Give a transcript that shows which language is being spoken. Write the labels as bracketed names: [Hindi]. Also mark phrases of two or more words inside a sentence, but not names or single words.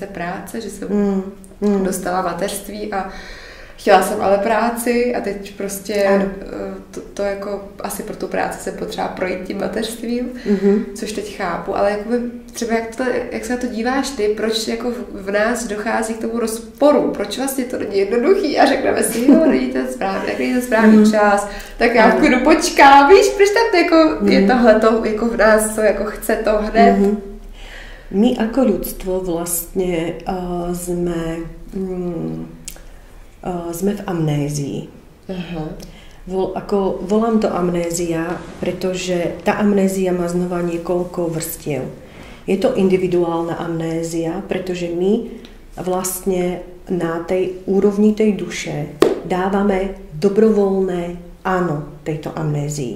[Czech] práce, že jsem dostala mateřství a chtěla jsem ale práci a teď prostě to jako asi pro tu práci jsem potřeba projít tím mateřstvím, což teď chápu, ale jakoby třeba jak se na to díváš ty, proč jako v nás dochází k tomu rozporu, proč vlastně to není jednoduchý a řekneme si, jo, není ten správný čas, tak já v klidu počkám, víš, proč tam jako je tohleto jako v nás, co jako chce to hned. [Slovak] My ako ľudstvo vlastne sme v amnézii. Volám to amnézia, pretože tá amnézia má znova niekoľko vrstiev. Je to individuálna amnézia, pretože my vlastne na tej úrovni tej duše dávame dobrovoľné áno tejto amnézii.